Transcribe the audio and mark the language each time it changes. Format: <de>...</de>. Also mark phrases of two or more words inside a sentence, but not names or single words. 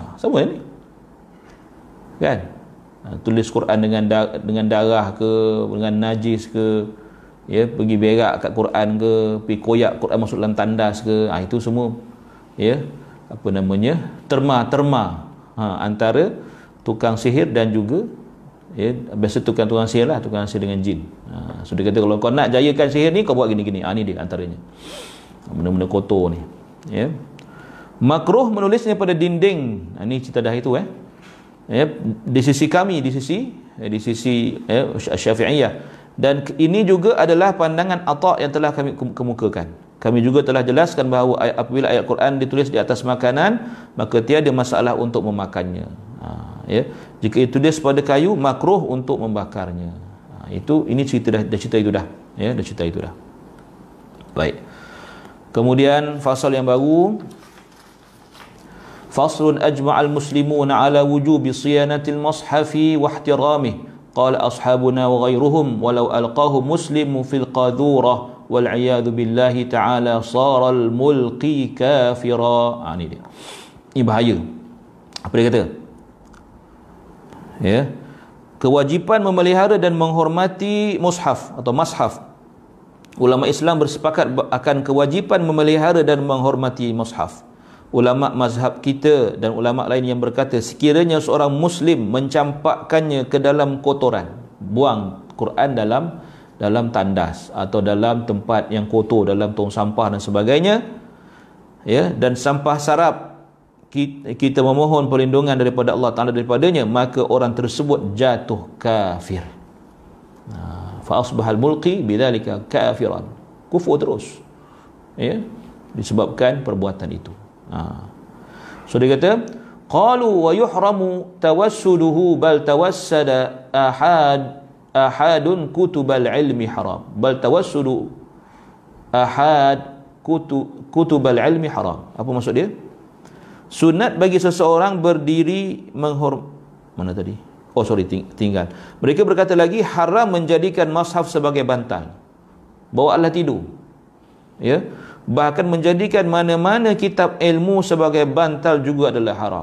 <ms>Sama ni kan, tulis Quran dengan darah ke, dengan najis ke, ya, pergi berak kat Quran ke, pergi koyak Quran masuk dalam tandas ke, itu semua ya, apa namanya, terma antara tukang sihir dan juga ya, biasa tukang sihir lah, tukang sihir dengan jin. So dia kata kalau kau nak jayakan sihir ni, kau buat gini-gini. Ni dia antaranya benda-benda kotor ni ya. Makruh menulisnya pada dinding. Ni cerita dah itu ya, di sisi kami, di sisi Syafi'iyah, dan ini juga adalah pandangan Atha' yang telah kami kemukakan. Kami juga telah jelaskan bahawa apabila ayat Quran ditulis di atas makanan, maka tiada masalah untuk memakannya. Ya, jika ditulis pada kayu, makruh untuk membakarnya. Ini cerita itu dah. Baik. Kemudian fasal yang baru,</ms> <ar>فصل أجمع المسلمون على وجوب صيانة المصحف واحترامه. قال أصحابنا وغيرهم ولو ألقاه مسلم في القاذورة والعياذ بالله تعالى صار الملقي كافرا.</ar> <ms>Ini dia. Ini bahaya. Apa dia kata? Ya. Kewajipan memelihara dan menghormati mushaf atau mashaf. Ulama Islam bersepakat akan kewajipan memelihara dan menghormati mushaf. Ulama mazhab kita dan ulama lain yang berkata sekiranya seorang muslim mencampakkannya ke dalam kotoran, buang Quran dalam tandas atau dalam tempat yang kotor, dalam tong sampah dan sebagainya, ya, dan sampah sarap, kita memohon perlindungan daripada Allah Ta'ala daripadanya, maka orang tersebut jatuh kafir.</ms> <ar>فأصبح الملقي بذلك كافرا,</ar> <ms>kufur terus ya, disebabkan perbuatan itu. So dia kata</ms> <ar>قالوا ويحرم توسده بل توسد أحد كتب العلم حرام بل توسد كتب العلم حرام, bal tawassudu kutubal ilmi haram.</ar> <ms>Apa maksud dia? Sunat bagi seseorang berdiri mana tadi? Tinggal. Mereka berkata lagi haram menjadikan mushaf sebagai bantal. Bawalah tidur. Ya. Bahkan menjadikan mana-mana kitab ilmu sebagai bantal juga adalah haram.</ms>